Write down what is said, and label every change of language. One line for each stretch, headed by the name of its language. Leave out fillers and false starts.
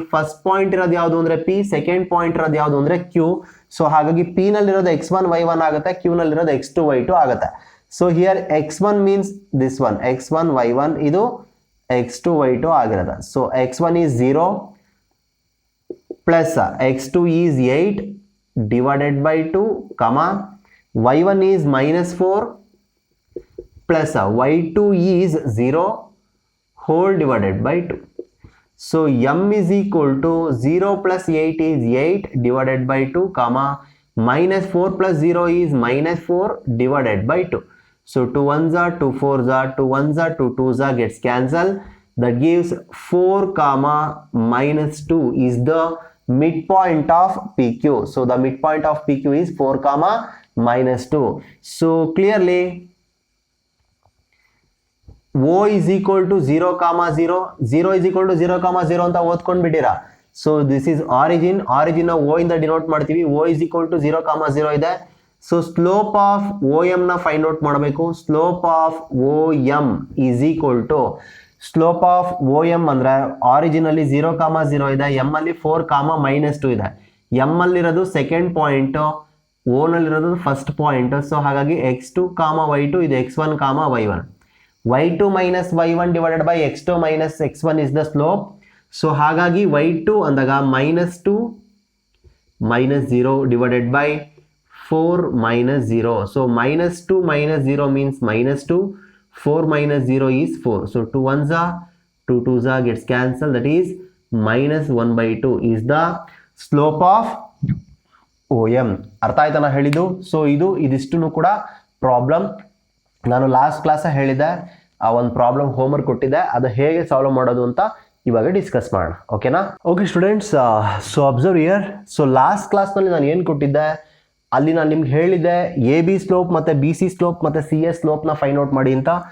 Kannada: First point ಇರೋದು ಯಾವುದು ಅಂದ್ರೆ P, ಸೆಕೆಂಡ್ ಪಾಯಿಂಟ್ ಇರೋದು ಯಾವುದು ಅಂದ್ರೆ Q. ಸೊ ಹಾಗಾಗಿ P ನಲ್ಲಿರೋದು x1 y1 ಆಗುತ್ತೆ, Q ನಲ್ಲಿರೋದು x2 y2 ಆಗುತ್ತೆ.
English: so here x1 means this one, x1 y1,
Kannada: ಇದು x2 y2 ಆಗಿರುತ್ತೆ.
English: So x1 is 0, plus x2 is 8 divided by 2 comma y1 is minus 4 plus y2 is 0 whole divided by 2. So m is equal to 0 plus 8 is 8 divided by 2 comma minus 4 plus 0 is minus 4 divided by 2. So 2 1s are 2 4s are 2 1s are 2 2s are gets cancelled. That gives 4 comma minus 2 is the midpoint of PQ. So the midpoint of PQ is 4 comma minus 2. So clearly O is equal to 0 comma 0, 0 is equal to 0 comma 0
Kannada: ಅಂತ ಓದ್ಕೊಂಡ್ಬಿಟ್ಟಿರಾ.
English: so this is origin O
Kannada: ಇಂದ denote ಮಾಡ್ತೀವಿ.
English: O is equal to 0 comma 0 ಇದೆ.
Kannada: So slope of OM ನ find out ಮಾಡಬೇಕು. Slope of OM
English: is equal to
Kannada: slope of OM ಅಂದ್ರೆ origin ಅಲ್ಲಿ 0 comma 0 ಇದೆ, M ಅಲ್ಲಿ 4 comma minus 2 ಇದೆ. M ಅಲ್ಲಿರೋದು second point, O ನಲ್ಲಿರೋದು first point.
English: So ಹಾಗಾಗಿ x2 comma y2 ಇದು x1 comma y1. y2 minus y1 divided by x2 minus x1 is the slope. So ಹಾಗಾಗಿ y2 ಅಂದಾಗ minus 2 minus 0 divided by 4 minus 0. So minus 2 minus 0 means minus 2. 4 minus 0 is 4. So 2 1s are 2 2s are gets cancelled. That is minus 1 by 2 is the slope of OM.
Kannada: ಅರ್ಥ ಆಯ್ತನ ಹೇಳಿದ್ದು. So ಇದಿಷ್ಟು ಕೂಡ problem ನಾನು last class ಹೇಳಿದ್ದೆ. ಆ ಒಂದು problem homework ಕೊಟ್ಟಿದ್ದೆ, ಅದು ಹೇಗೆ ಸಾಲ್ವ್ ಮಾಡೋದು ಅಂತ ಇವಾಗ ಡಿಸ್ಕಸ್ ಮಾಡೋಣ. ಓಕೆನಾ? Okay students, so observe year. So last ಕ್ಲಾಸ್ನಲ್ಲಿ ನಾನು ಏನು ಕೊಟ್ಟಿದ್ದೆ, ಅಲ್ಲಿ ನಾನು ನಿಮ್ಗೆ ಹೇಳಿದ್ದೆ AB ಸ್ಲೋಪ್ ಮತ್ತು BC ಸ್ಲೋಪ್ ಮತ್ತು CA ಸ್ಲೋಪ್ನ ಫೈಂಡ್ ಔಟ್ ಮಾಡಿ ಅಂತ.